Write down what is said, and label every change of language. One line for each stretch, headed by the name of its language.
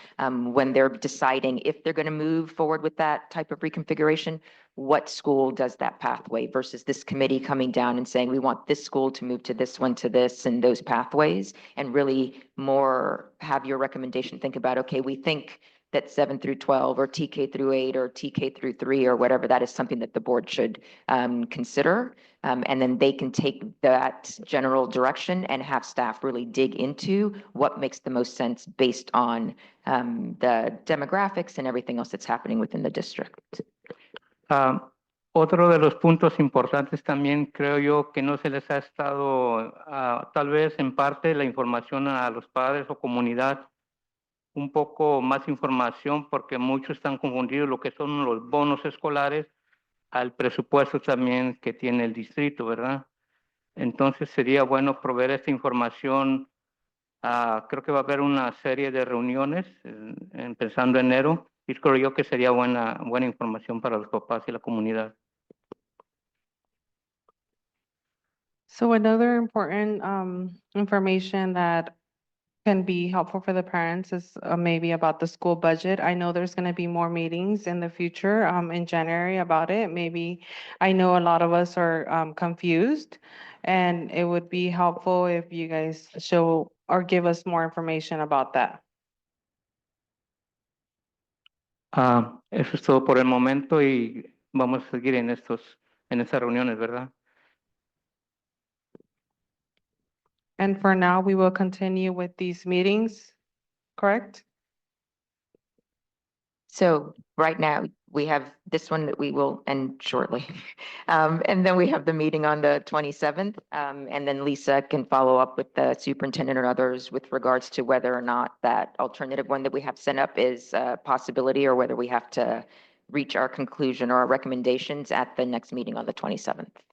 English: When they're deciding if they're going to move forward with that type of reconfiguration, what school does that pathway versus this committee coming down and saying, we want this school to move to this one, to this, and those pathways, and really more have your recommendation think about, okay, we think that 7 through 12 or TK through 8 or TK through 3 or whatever, that is something that the board should consider. And then they can take that general direction and have staff really dig into what makes the most sense based on the demographics and everything else that's happening within the district.
Spanish: Otro de los puntos importantes también creo yo que no se les ha estado, tal vez en parte, la información a los padres o comunidad, un poco más información porque muchos están confundidos lo que son los bonos escolares al presupuesto también que tiene el distrito, ¿verdad? Entonces sería bueno proveer esta información Creo que va a haber una serie de reuniones empezando enero y creo yo que sería buena información para los papás y la comunidad.
English: So another important information that can be helpful for the parents is maybe about the school budget. I know there's going to be more meetings in the future in January about it. Maybe I know a lot of us are confused, and it would be helpful if you guys show or give us more information about that.
Spanish: Eso es todo por el momento y vamos a seguir en esas reuniones, ¿verdad?
English: And for now, we will continue with these meetings, correct? So right now, we have this one that we will end shortly. And then we have the meeting on the 27th. And then Lisa can follow up with the superintendent or others with regards to whether or not that alternative one that we have set up is a possibility or whether we have to reach our conclusion or our recommendations at the next meeting on the 27th.